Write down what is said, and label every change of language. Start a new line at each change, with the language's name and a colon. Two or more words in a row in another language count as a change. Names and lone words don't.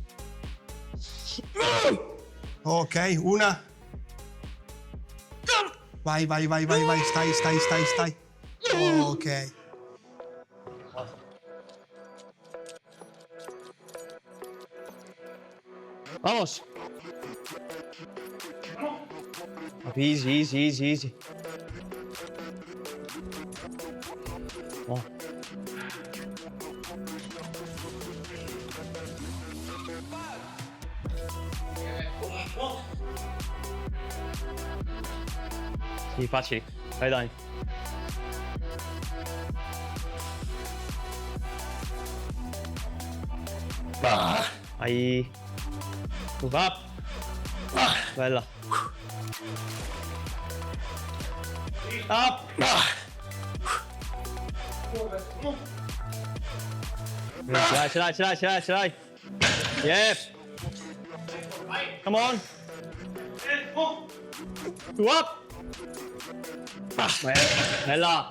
Italian: Ok, una. Vai, vai, vai, vai, vai. Stai. Ok.
Spanish: Vamos.
Italian: Easy. Oh. Sì, facili. Vai, dai. Vai.
English: Move up.
Italian: Bella. Up. Ce l'hai.
English: Yep. Come on. Two up.
Italian: Bella.